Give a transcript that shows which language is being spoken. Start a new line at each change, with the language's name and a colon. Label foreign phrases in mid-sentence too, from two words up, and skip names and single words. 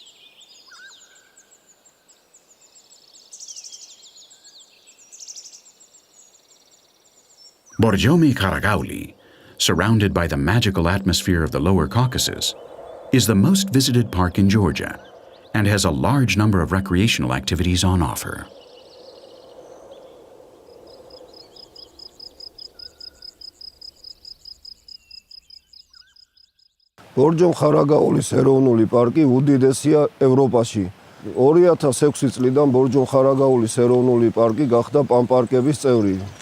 English: Borjomi Karagauli, surrounded by the magical atmosphere of the Lower Caucasus, is the most visited park in Georgia and has a large number of recreational activities on offer.
Georgian: ბორჯომ-ხარაგაულის ეროვნული პარკი უდიდესია ევროპაში. 2006 წლიდან ბორჯომ-ხარაგაულის ეროვნული პარკი გახდა პანპარკების წევრი.